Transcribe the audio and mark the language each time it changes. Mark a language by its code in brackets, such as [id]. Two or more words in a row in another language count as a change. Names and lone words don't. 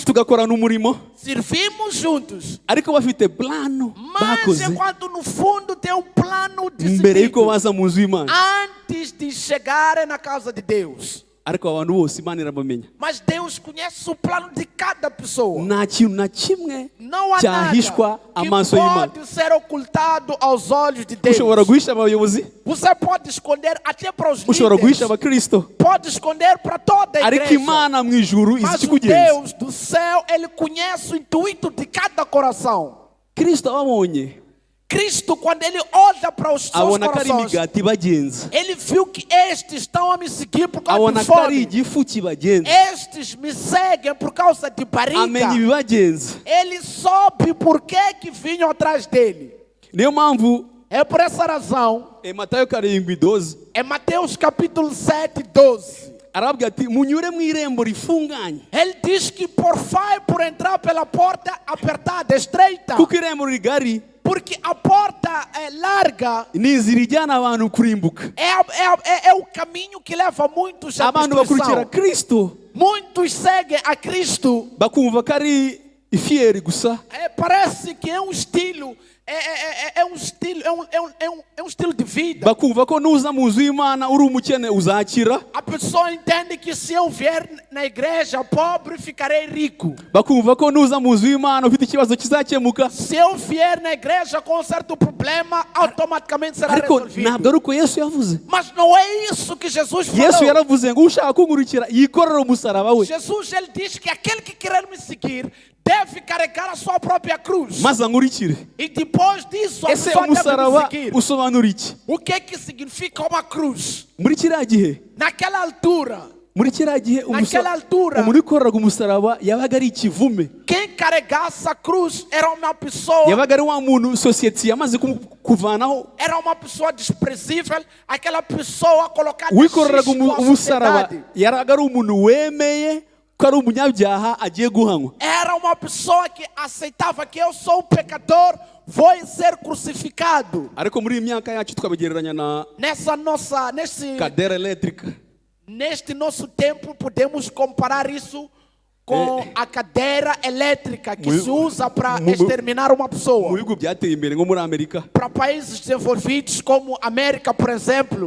[rw] tugakorana umurimo, [pt] Servimos juntos. [rw] ariko bafite plano [pt] Mas [rw] bakoze [pt] enquanto no fundo tem um plano [rw] mbere y'uko [pt] decidido [rw] baza mu nzu y'Imana. [pt] antes de chegarem na casa de Deus. [rw] Ariko abantu bose Imana irabamenya. [pt] Mas Deus conhece o plano de cada pessoa. [rw] Nta kintu na kimwe [pt] Não há [rw] cyahishwa [pt] nada que [rw] amaso y'Imana. [pt] pode ser ocultado aos olhos de Deus. [rw] Ushobora guhisha abayobozi, [pt] Você pode esconder até para os [rw] ushobora guhisha [pt] líderes. [rw] abakristo, [pt] Pode esconder para toda a [rw] ariko [pt] igreja. [rw] Imana mu ijuru izi [pt] Mas o [rw] ikikugenza. [pt] Deus do céu, Ele conhece o intuito de cada coração. [rw] Kristo ababonye, [pt] Cristo, quando Ele olha para os seus [rw] abona ko ari [pt] corações, [rw] imigati ibagenza, [pt] Ele viu que estes estão a me seguir por causa [rw] abona [pt] de [rw] ko ari [pt] fome. [rw] igifu kibagenza, [pt] Estes me seguem por causa de barriga. [rw] amenya ibibagenza. [pt] Ele soube por que vinham atrás dele. [rw] Niyo mpamvu [pt] É por essa razão, [rw] Matayo 7:12 [pt] em Mateus capítulo 7, 12, [rw] arabwira ati munyure mu irembo rifunganye, [pt] ele diz que por entrar pela porta apertada, estreita, [rw] kuko irembo rigari [pt] porque a porta é larga, [rw] ni inzira ijyana abantu kurimbuka. [pt] é o caminho que leva muitos à [rw] Abantu bakurikira [pt] destruição. [rw] Kristo [pt] Muitos seguem a Cristo. [rw] bakumva ko ari ifiyeri gusa, [pt] Parece que é um estilo, é um estilo de vida. [rw] bakumva ko nuza mu nzu y'Imana uri umukene uzakira, [pt] A pessoa entende que se eu vier na igreja pobre, ficarei rico. [rw] bakumva ko nuza mu nzu y'Imana ufite ikibazo kizakemuka. [pt] Se eu vier na igreja com um certo problema, automaticamente será [rw] Ariko [pt] resolvido. [rw] ntabwo ari uko Yesu yavuze. [pt] Mas não é isso que Jesus [rw] Yesu [pt] falou. [rw] yaravuze ngo ushaka kunkurikira yikorere umusaraba we, [pt] Jesus, ele diz que aquele que querer me seguir deve carregar a sua própria cruz. [rw] maze ankurikire. [pt] E depois disso, a [rw] Ese [pt] pessoa deve me [rw] umusaraba [pt] seguir. [rw] usobanura iki? [pt] O que é que significa uma cruz? [rw] Muri kiriya gihe, [pt] Naquela altura, [rw] muri kiriya gihe [pt] Naquela altura, [rw] umuntu wikoreraga umusaraba yabaga ari ikivume, [pt] quem carregasse a cruz era uma pessoa, [rw] yabaga ari wa muntu sosiyete yamaze kuvanaho. [pt] era uma pessoa desprezível, aquela pessoa colocada [rw] Uwikoreraga [pt] X na [rw] umusaraba [pt] sociedade. [rw] yaraga ari umuntu wemeye ko ari umunyabyaha agiye guhanwa. [pt] Era uma pessoa que aceitava que eu sou um pecador, vou ser crucificado. [rw] Ariko muri iyi myaka yacu twabigereranya na [pt] cadeira elétrica. Neste nosso tempo, podemos comparar isso com a cadeira elétrica que se usa para exterminar uma [rw] Mu [pt] pessoa. [rw] bihugu byateye imbere nko muri Amerika, [pt] Para países desenvolvidos como América, por exemplo,